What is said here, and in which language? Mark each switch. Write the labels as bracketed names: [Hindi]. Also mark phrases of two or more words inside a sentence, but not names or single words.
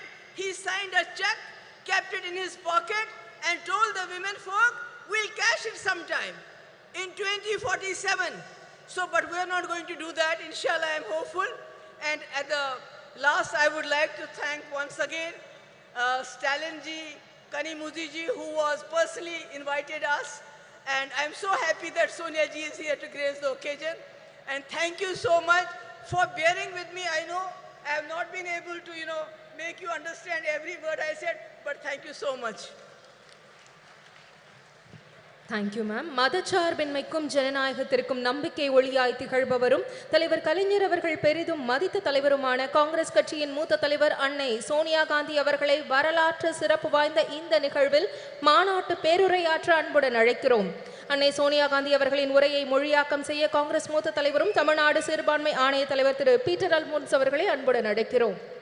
[English] He signed a check, kept it in his pocket, and told the women folk, we'll cash it sometime in 2047. So, but we're not going to do that. Inshallah, I'm hopeful. And at the last, I would like to thank once again Stalin ji, Kanimudi ji, who was personally invited us. And I'm so happy that Sonia ji is here to grace the occasion. And thank you so much for bearing with me. I know I have not been able to, make you understand every word I said, but thank you so much. thank you ma'am. [Tamil] மதச்சார்பின்மைக்கும் ஜனநாயகத்திற்கும் நம்பிக்கை ஒளியாய் திகழ்பவரும் தலைவர் கலைஞர் அவர்கள் பெரிதும் மதித்த தலைவருமான காங்கிரஸ் கட்சியின் மூத்த தலைவர் அன்னை சோனியா காந்தி அவர்களை வரலாற்று சிறப்பு வாய்ந்த இந்த நிகழ்வில் மாநாட்டு பேருரையாற்ற அன்புடன் அழைக்கிறோம். அன்னை சோனியா காந்தி அவர்களின் உரையை மொழியாக்கம் செய்ய காங்கிரஸ் மூத்த தலைவரும் தமிழ்நாடு சிறுபான்மை ஆணைய தலைவர் திரு பீட்டர் அல்மோன்ஸ் அவர்களை அன்புடன் அழைக்கிறோம்.